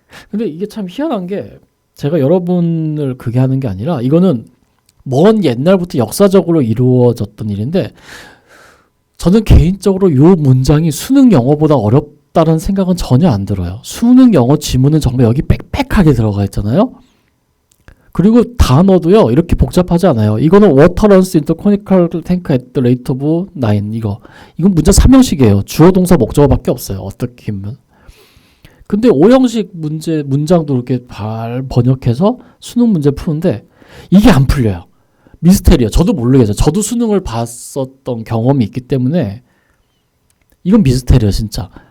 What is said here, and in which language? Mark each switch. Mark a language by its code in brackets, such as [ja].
[ko] 근데 이게 참 희한한 게 제가 여러분을 그게 하는 게 아니라 이거는 먼 옛날부터 역사적으로 이루어졌던 일인데 저는 개인적으로 이 문장이 수능 영어보다 어렵다는 생각은 전혀 안 들어요. 수능 영어 지문은 정말 여기 빽빽하게 들어가 있잖아요. 그리고 단어도요 이렇게 복잡하지 않아요. 이거는 [en] water runs into conical tank at the rate of 9 [ko] 이건 문장 3형식이에요. 주어 동사 목적어밖에 없어요. 어떻게 보면. 근데 5형식 문장도 이렇게 잘 번역해서 수능 문제 푸는데 이게 안 풀려요. 미스테리야. 저도 모르겠어요. 저도 수능을 봤었던 경험이 있기 때문에 이건 미스테리야 진짜.